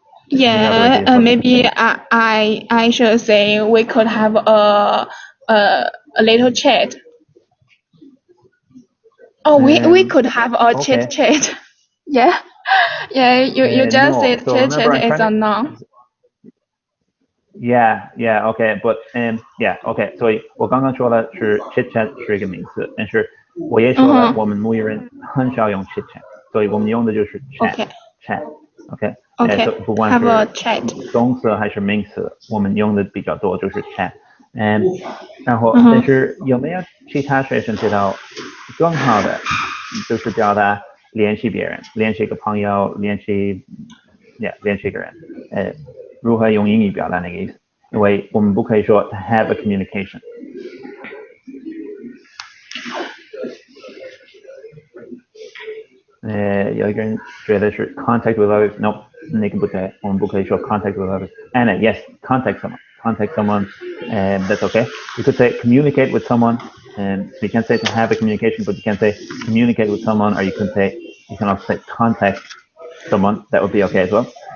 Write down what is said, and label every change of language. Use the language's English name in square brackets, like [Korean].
[English] Yeah, maybe I should say we could have a little chat. Oh, we could have a chat. Yeah. You just said chit chat is a noun. Yeah, okay, but okay， [Chinese] 所以我刚刚说了是 chit chat 是一个名词，但是我也说了我们母语人很少用 chit chat， 所以我们用的就是 chat，OK， 不管是动词还是名词，我们用的比较多就是 chat， 然后但是有没有其他学生知道更好的就是表达联系别人，联系一个朋友，联系一个人，如何用英语表达那个意思？因为我们不可以说 [English] to have a communication。 [Chinese] 有一个人觉得是 [English] contact with others， [Chinese] no， 那个不对，我们不可以说 [English] contact with others。 Anna, yes, contact someone, that's okay. You could say communicate with someone, so you can't say to have a communication, but you can say communicate with someone, or you can also say contact someone. That would be okay as well.